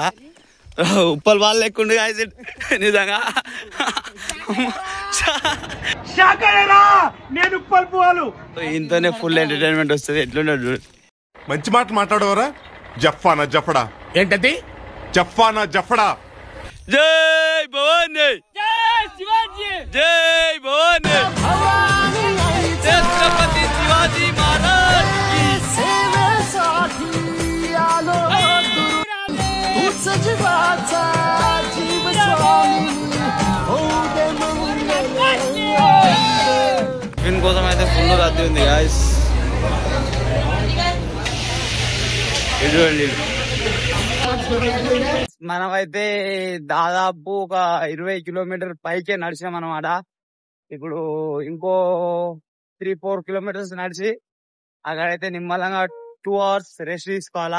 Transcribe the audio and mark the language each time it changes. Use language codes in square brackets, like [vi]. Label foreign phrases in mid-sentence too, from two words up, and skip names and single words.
[te] ఉప్పలు వాళ్ళు లేకుండా నిజంగా ఇంతనే [en] full entertainment [te] వస్తుంది. ఎట్లుండదు చూడు. మంచి మాట మాట్లాడవరా జఫానా జఫడా. ఏంటది? జఫానా జఫడా. [mr] जय भवानी, जय शिवाजी, जय भवानी, छत्रपती शिवाजी महाराज की सेवा साठी आलो तूच जीवाचा जीव स्वामी होते मंगल. [te] కోసం అయితే ఫుల్ రద్దీ ఉంది గాయ్స్. మనమైతే దాదాపు ఒక 20 కిలోమీటర్ పైకే నడిచినాం అనమాట. ఇప్పుడు ఇంకో 3-4 కిలోమీటర్స్ నడిచి అక్కడైతే నిమ్మలంగా 2 [en] hours rest [te] తీసుకోవాలా.